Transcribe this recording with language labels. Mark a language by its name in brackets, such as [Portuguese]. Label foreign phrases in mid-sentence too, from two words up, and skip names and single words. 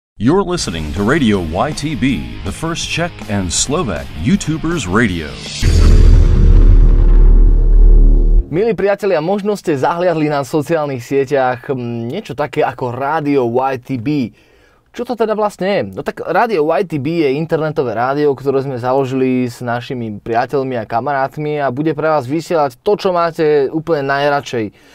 [English] You're listening to Radio YTB, the first Czech and Slovak YouTubers radio. [Slovak] Milí priatelia, možno ste zahliadli na sociálnych sieťach niečo také ako Rádio YTB. Čo to teda vlastne je? No tak Rádio YTB je internetové rádio, ktoré sme založili s našimi priateľmi a kamarátmi a bude pre vás vysielať to, čo máte úplne najradšej.